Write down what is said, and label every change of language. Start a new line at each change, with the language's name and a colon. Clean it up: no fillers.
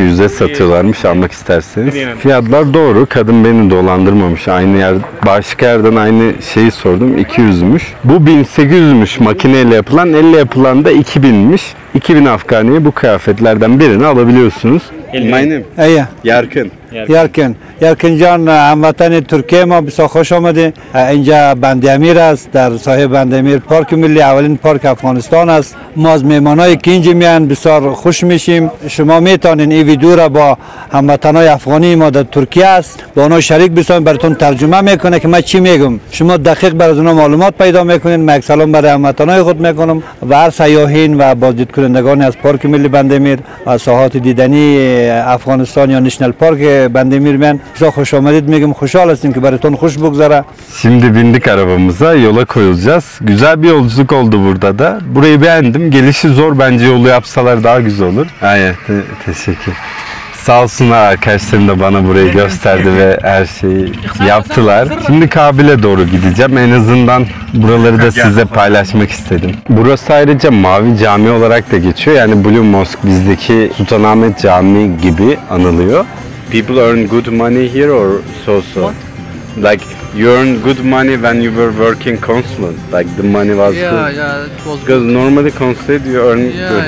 Turkish: 100'e satıyorlarmış almak isterseniz. Fiyatlar doğru. Kadın beni dolandırmamış. Aynı yer, başka yerden aynı şeyi sordum. 200'müş. Bu 1800'müş makineyle yapılan. Elle yapılan da 2000'miş. 2000 Afganiye bu kıyafetlerden birini alabiliyorsunuz.
English: My name? ایه
Turkish: Yarkın.
Persian: یارکن جان هموطن ترکیه ما بسیار خوش آمده. اینجا بندامیر است در ساحل بندامیر پارک ملی اولین پارک افغانستان است. ما از مهمانایی که اینجا میان بسیار خوش میشیم. شما میتونین این ویدیو را با هموطنای افغانی ما در ترکیه است با اونا شریک بسازیم براتون ترجمه میکنه که من چی میگم. شما دقیق برای اونا معلومات پیدا میکنین. من یک سلام برای هموطنای خود میکنم و هر سیاحین و بازدید کنندگان از پارک ملی بندامیر و ساحات دیدنی افغانستان یا نشنال پارک بندامیر میان بسیار خوش آمدید میگم. خوشحال هستیم که براتون خوش بگذره.
Turkish: Şimdi bindik arabamıza, yola koyulacağız. Güzel bir yolculuk oldu burada da. Burayı beğendim. Gelişi zor, bence yolu yapsalar daha güzel olur. Aynen, teşekkür. Sağ olsunlar arkadaşlarım da bana burayı gösterdi ve her şeyi yaptılar. Şimdi Kabil'e doğru gideceğim. En azından buraları da size paylaşmak istedim. Burası ayrıca Mavi Cami olarak da geçiyor. Yani Blue Mosque bizdeki Sultanahmet Camii gibi anılıyor.
English: People earn good money here or so? Like you earn good money when you were working consulate. Like the money was good. Yeah, it was Because normally consulate you earn good.